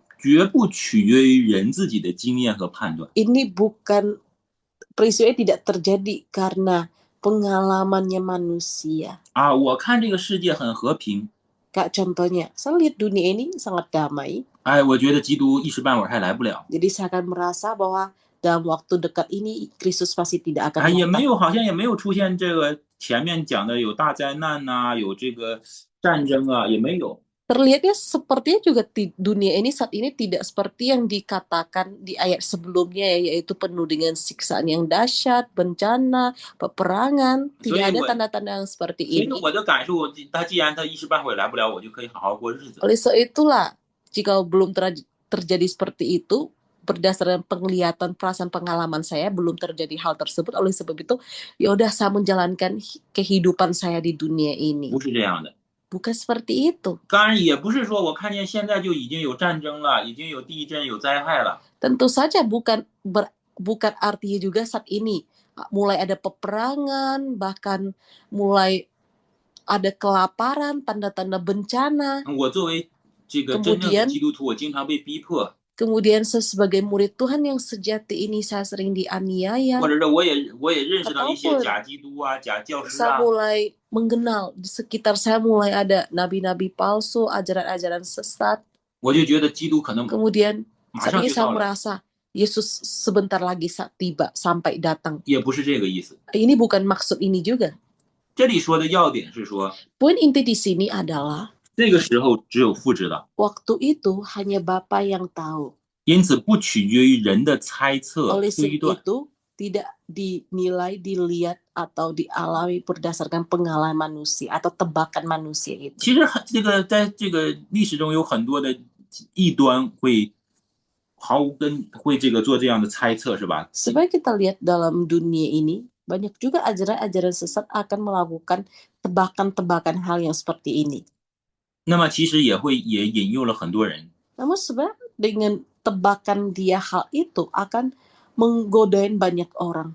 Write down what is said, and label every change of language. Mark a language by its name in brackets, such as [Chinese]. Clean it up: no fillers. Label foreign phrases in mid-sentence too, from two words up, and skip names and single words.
[Chinese] 绝不取决于人自己的经验和判断， [Indonesian] ini bukan peristiwa tidak terjadi karena pengalamannya manusia. [Chinese] 啊，我看这个世界很和平， [Indonesian] Kak contohnya, saya lihat dunia ini sangat damai, [Chinese] 哎，我觉得基督一时半会儿还来不了， [Indonesian] jadi saya akan merasa bahwa dalam waktu dekat ini Kristus pasti tidak 哎， akan [Chinese] 也没 [Indonesian] datang. [Chinese] 有，好像也没有出现这个前面讲的有大灾难呐、有这个战争啊，也没有。 [Indonesian] Terlihatnya sepertinya juga dunia ini saat ini tidak seperti yang dikatakan di ayat sebelumnya, yaitu penuh dengan siksaan yang dahsyat, bencana, peperangan. Tidak ada tanda-tanda yang seperti [Chinese] 所以 [Indonesian] ini. [Chinese] 我的感受，他既然他一时半会儿来不了，我就可以好好过日子。 [Indonesian] Oleh sebab itulah, jika belum terjadi seperti itu, berdasarkan penglihatan, perasaan, pengalaman saya belum terjadi hal tersebut. Oleh sebab itu, ya udah saya menjalankan kehidupan saya di dunia ini. [Chinese] 不是这样的。 [Indonesian] Bukan seperti itu. [Chinese] 当然也不是说我看见现在就已经有战争了，已经有地震、有灾害了。 [Indonesian] Tentu saja bukan artinya juga saat ini mulai ada peperangan, bahkan mulai ada kelaparan, tanda-tanda bencana. [Chinese] 我作为这个真正的基督徒，我经常被逼迫， [Indonesian] Kemudian saya sebagai murid Tuhan yang sejati ini saya sering dianiaya. [Chinese] 或者是我也认识到一些假基督啊、假教师 [Indonesian] Saya [Chinese] 啊。 [Indonesian] mulai mengenal di sekitar saya mulai ada nabi-nabi palsu, ajaran-ajaran sesat. [Chinese] 我就觉得基督可能 [Indonesian] Kemudian [Chinese] 马 [Indonesian] saat [Chinese] 上 [Indonesian] ini [Chinese] 就 [Indonesian] saya [Chinese] 到了， [Indonesian] merasa Yesus sebentar lagi tiba sampai datang. [Chinese] 也不是这个意思。 [Indonesian] Ini bukan maksud ini juga. [Chinese] 这里说的要点是说， [Indonesian] Poin inti di sini adalah [Chinese] 这个时候只有父知道， [Indonesian] waktu itu hanya Bapa yang tahu. [Chinese] 因此不取决于人的猜测、 [Indonesian] Oleh [Chinese] 推 [Indonesian] sebab [Chinese] 断。 [Indonesian] itu tidak dinilai, dilihat atau dialami berdasarkan pengalaman manusia atau tebakan manusia itu. [Chinese] 其实这个在这个历史中有很多的异端会毫无会这个做这样的猜测，是吧？ [Indonesian] Supaya kita lihat dalam dunia ini banyak juga ajaran-ajaran sesat akan melakukan tebakan-tebakan hal yang seperti ini. [Chinese] 那么其实也引诱了很多人。 [Indonesian] Namun sebenarnya dengan tebakan dia hal itu akan menggodain banyak orang.